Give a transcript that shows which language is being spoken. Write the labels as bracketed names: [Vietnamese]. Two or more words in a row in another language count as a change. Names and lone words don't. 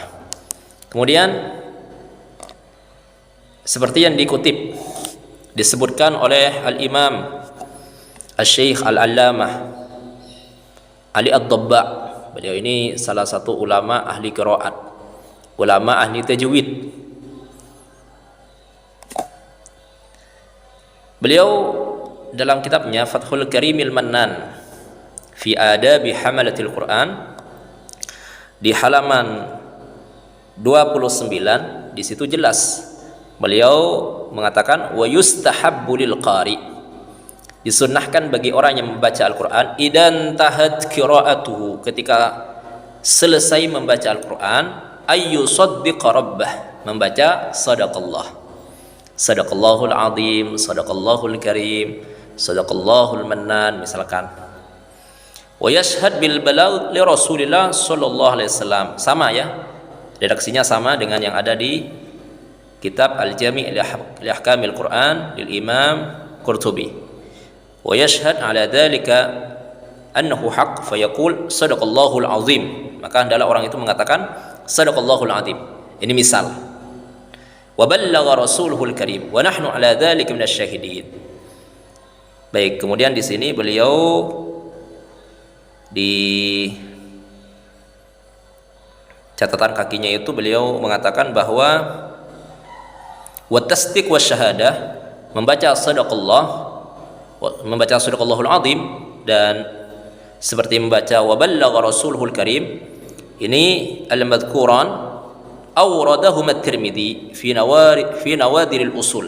[Indonesian] Kemudian seperti yang dikutip disebutkan oleh Al-Imam Al-Syekh Al-Allamah Ali Ad-Dabba, beliau ini salah satu ulama ahli qiraat, ulama ahli tajwid. Beliau dalam kitabnya Fathul Karimil Mannan fi adabi hamalatil Quran di halaman 29, di situ jelas beliau mengatakan [Arabic] ويستحب للقارئ, [Indonesian] disunnahkan bagi orang yang membaca Al-Qur'an [Arabic] إذا تمت قراءته, [Indonesian] ketika selesai membaca Al-Qur'an [Arabic] أي صدق ربه, [Indonesian] membaca [Arabic] صدق الله، صدق الله العظيم، صدق الله الكريم، صدق الله المنان [Indonesian] misalkan. [Arabic] ويشهد بالبلاغ لرسول الله صلى الله عليه وسلم, [Indonesian] sama ya, redaksinya sama dengan yang ada di kitab Al-Jami' li Ahkamil Quran [Arabic] للإمام القرطبي. ويشهد على ذلك أنه حق فيقول صدق الله العظيم, [Indonesian] maka hendaklah orang itu mengatakan [Arabic] صدق الله العظيم. [Indonesian] Ini misal. [Arabic] وبلغ رسوله الكريم ونحن على ذلك من الشاهدين. [Indonesian] Baik, kemudian di sini beliau di catatan kakinya itu beliau mengatakan bahwa [Arabic] والتصديق والشهادة, [Indonesian] membaca [Arabic] صدق الله العظيم [Indonesian] dan seperti membaca [Arabic] وبلغ رسوله الكريم, [Indonesian] ini [Arabic] المذكوران أوردهما [Indonesian] at-Tirmidzi fi nawadiril usul.